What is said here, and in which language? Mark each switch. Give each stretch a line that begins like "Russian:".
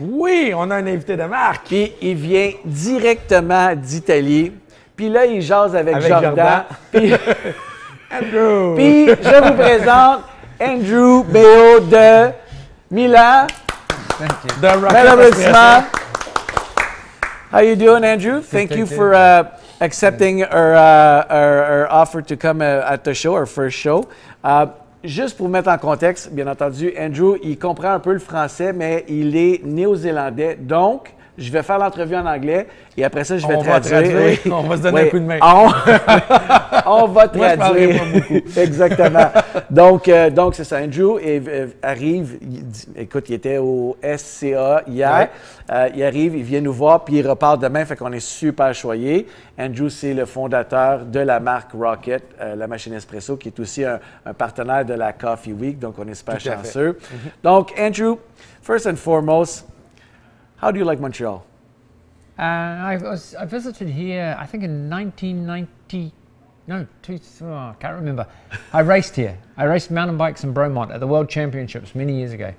French: Oui, on a un invité de marque. Puis il vient directement d'Italie. Puis là, il jase avec Jordan. Puis... Andrew! Puis, je vous présente Andrew Béo de Milan.
English: The Rocket Malheureusement. How you doing, Andrew? Thank you for accepting our offer to come at the show, our first show.
French: Juste pour mettre en contexte, bien entendu, Andrew, il comprend un peu le français, mais il est néo-zélandais. Donc, je vais faire l'entrevue en anglais et après ça, je vais traduire. Oui. On va se donner un coup de main. On va traduire. Moi, je parlerai pas beaucoup. Exactement. Donc c'est ça. Andrew arrive. Écoute, il était au SCA hier. Ouais. Il arrive, il vient nous voir, puis il repart demain. Fait qu'on est super choyés. Andrew, c'est le fondateur de la marque Rocket, la machine espresso, qui est aussi un partenaire de la Coffee Week. Donc, on est super chanceux.
English: Donc, Andrew, first and foremost, how do you like Montreal? I visited here, I think in 1990. No, I can't remember. I raced here. I raced mountain bikes in Bromont at the World Championships many years ago.